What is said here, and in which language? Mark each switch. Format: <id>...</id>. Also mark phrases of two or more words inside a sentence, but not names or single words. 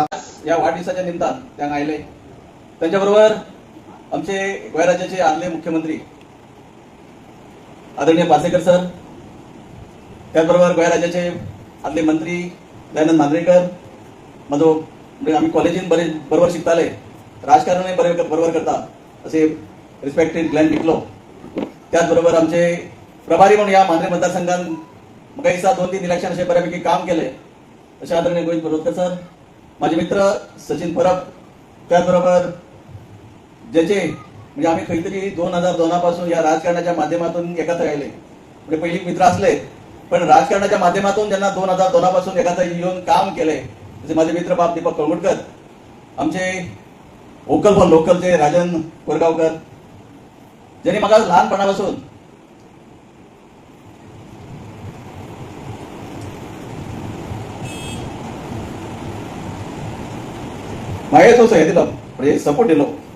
<mr>या वाढदिवसाच्या निमतान त्यांना आयले. त्यांच्याबरोबर आमचे गोंय राज्याचे आदले मुख्यमंत्री आदरणीय पार्सेकर सर, त्याचबरोबर गोंय राज्याचे आदले मंत्री दयानंद मांद्रेकर, म्हजो म्हणजे आम्ही कॉलेजीन बरोबर शिकताले, राजकारणय बरोबर करता असे रिस्पेक्टेड ग्लॅन टिकलो. त्याचबरोबर आमचे प्रभारी म्हणून या मांद्रे मतदारसंघात म्हाका दिसता 2-3 इलेक्शन असे बऱ्यापैकी काम केले. असे आदरणीय गोविंद बरोडकर सर, माझे मित्र सचिन परब, त्याचबरोबर ज्याचे म्हणजे आम्ही खंय तरी 2002 पासून या राजकारणाच्या माध्यमातून एकत्र आयले. म्हणजे पयलीं मित्र असले पण राजकारणाच्या माध्यमातून जेन्ना 2002 पासून एकत्र येऊन काम केले, जसे माझे मित्र बाप दीपक कळंगुटकर, आमचे</mr> <en>vocal for local</en> <mr>राजन कोरगावकर, ज्यांनी म्हाका लहानपणापासून मागेच हे दिलो म्हणजे सपोर्ट दिलो.</mr>